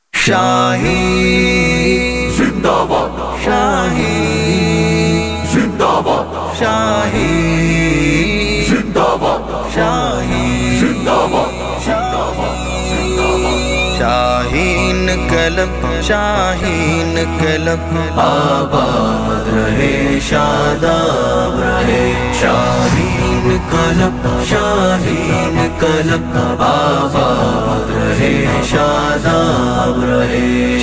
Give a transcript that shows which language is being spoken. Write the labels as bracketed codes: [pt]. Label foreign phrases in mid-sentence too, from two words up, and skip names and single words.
[ur] شاہی زندہ باد، شاہی زندہ باد، شاہی زندہ باد، شاہی زندہ باد، زندہ باد، زندہ باد۔ شاہین قلب شاہین قلب آباد رہے شاداب رہے، شاہین قلب شاہین قلب آباد رہے شاداب رہے۔